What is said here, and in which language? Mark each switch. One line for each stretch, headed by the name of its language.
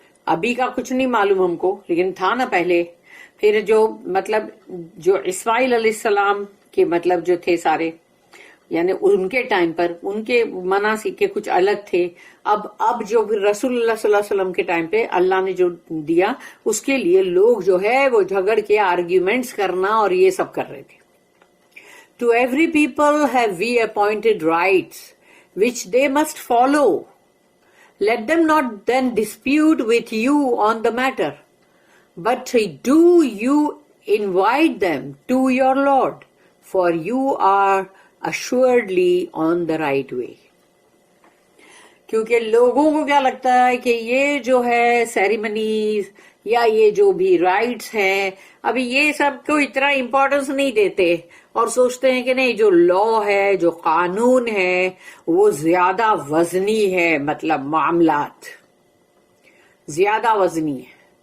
Urdu: ابھی کا کچھ نہیں معلوم ہم کو، لیکن تھا نا پہلے. پھر جو مطلب جو اسماعیل علیہ السلام کے مطلب جو تھے سارے، یعنی ان کے ٹائم پر ان کے مناسک کے کچھ الگ تھے. اب جو رسول اللہ صلی اللہ علیہ وسلم کے ٹائم پہ اللہ نے جو دیا، اس کے لیے لوگ جو ہے وہ جھگڑ کے آرگیومنٹس کرنا اور یہ سب کر رہے تھے.
English: To every people have we appointed rights, which they must follow. Let them not then dispute with you on the matter, but do you invite them to your Lord. for you are assuredly on the right way.
Urdu: کیونکہ لوگوں کو کیا لگتا ہے کہ یہ جو ہے سیریمنیز یا یہ جو بھی رائٹس ہیں ابھی یہ سب کو اتنا امپورٹنس نہیں دیتے اور سوچتے ہیں کہ نہیں جو لا ہے جو قانون ہے وہ زیادہ وزنی ہے، مطلب معاملات زیادہ وزنی ہے.